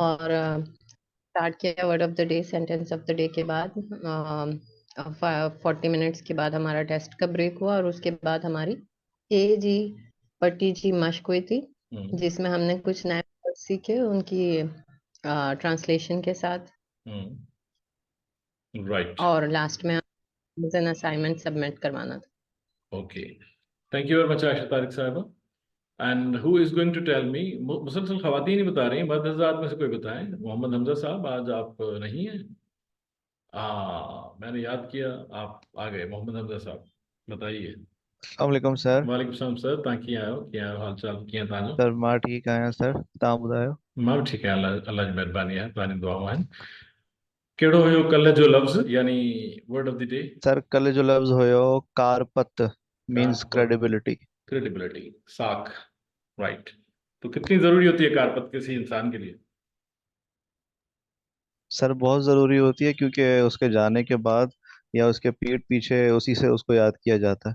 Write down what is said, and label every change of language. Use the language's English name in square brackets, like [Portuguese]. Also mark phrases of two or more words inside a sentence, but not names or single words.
[Urdu] اور سٹارٹ کیا [English] word of the day, sentence of the day [Urdu] کے بعد 40 منٹس کے بعد ہمارا ٹیسٹ کا بریک ہوا، اور اس کے بعد ہماری اے جی پٹی جی مشق ہوئی تھی, हम्म جس میں ہم نے کچھ نئے ورڈ سیکھے ان کی ٹرانسلیشن کے ساتھ, राइट, اور لاسٹ میں [English] an assignment [Urdu] سبمٹ کروانا تھا. ओके। [English] Thank you very much Ayesha Tariq Sahiba. And who is going to tell me? [Urdu] مسلسل خواتین ہی بتا رہی ہیں، مرد حضرات میں سے کوئی بتائیں۔ محمد حمزہ صاحب، آج آپ نہیں ہیں. میں نے یاد کیا آپ آ گئے. محمد حمزہ صاحب بتائیے. السلام علیکم سر. وعلیکم السلام سر, [Sindhi] तव्हां कीअं आहियो? कीअं आहियो? हाल चाल कीअं तव्हांजो? सर मां ठीकु आहियां सर, तव्हां ॿुधायो? [Urdu] ماں بھی ٹھیک ہے، اللہ اللہ جی مہربانی ہے, [Sindhi] तव्हांजी दुआऊं आहिनि। कहिड़ो हुयो कल्ह जो लफ़्ज़, [English] यानी word of the day? [Sindhi] सर कल जो लफ्ज़ हुयो कारपत, मींस कारपत, क्रेडिबिलिटी। क्रेडिबिलिटी, साख, राइट। [Urdu] تو کتنی ضروری ہوتی ہے کارپت کسی انسان کے لیے? سر بہت ضروری ہوتی ہے، کیونکہ اس کے جانے کے بعد یا اس کے پیٹھ پیچھے اسی سے اس کو یاد کیا جاتا ہے.